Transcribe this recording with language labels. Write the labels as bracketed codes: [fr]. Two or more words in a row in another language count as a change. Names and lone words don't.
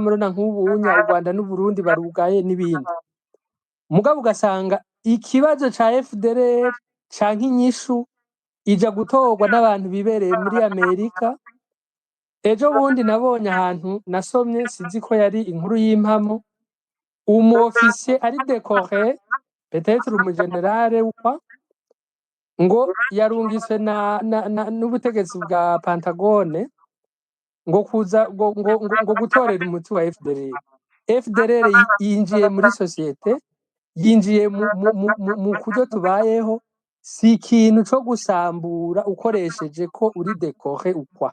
[rn] Murona nk'ubunya u Rwanda n'u Burundi barugaye n'ibindi. Mugabo ugasanga ikibazo ca FDLR canke inyishu ija gutorwa n'abantu bibereye muri Amerika. Ejo bundi nabonye ahantu nasomye, sinzi ko yari inkuru y'impamo, officier ari [fr] décoré peut-être [rn] umugenerale ukwa ngo yarungitswe n'ubutegetsi bwa Pentagone ngo kuza ngo gutorera umuti wa FDLR. FDLR yinjiye muri societe yinjiye mu kuryo tubayeho, si ikintu co gusambura ukoresheje ko uri dekore ukwa.